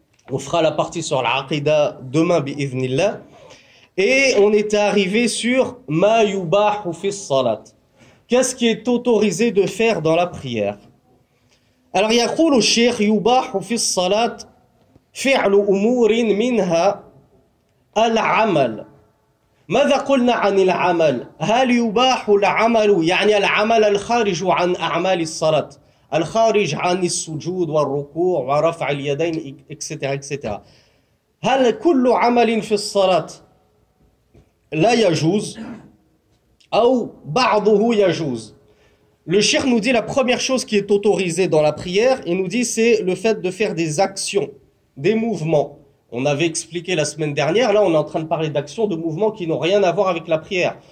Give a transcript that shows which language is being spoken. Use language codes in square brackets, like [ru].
[fr] On fera la partie sur l'aqida demain, bi'idhnillah. Et on était arrivé sur [ar] ma yubahu fi salat. [fr] Qu'est-ce qui est autorisé de faire dans la prière? [ar] Alors, يقول الشيخ يباح في الصلاة فعل أمور منها العمل. ماذا قلنا عن العمل؟ هل يباح العمل يعني العمل الخارج عن أعمال الصلاة، الخارج عن السجود والركوع ورفع اليدين etc etc. هل كل عمل في الصلاة لا يجوز أو بعضه يجوز؟ [fr] Le cheikh nous dit la première chose qui est autorisée dans la prière, il nous dit c'est le fait de faire des actions, des mouvements. On avait expliqué la semaine dernière, là on est en train de parler d'actions, de mouvements qui n'ont rien à voir avec la prière.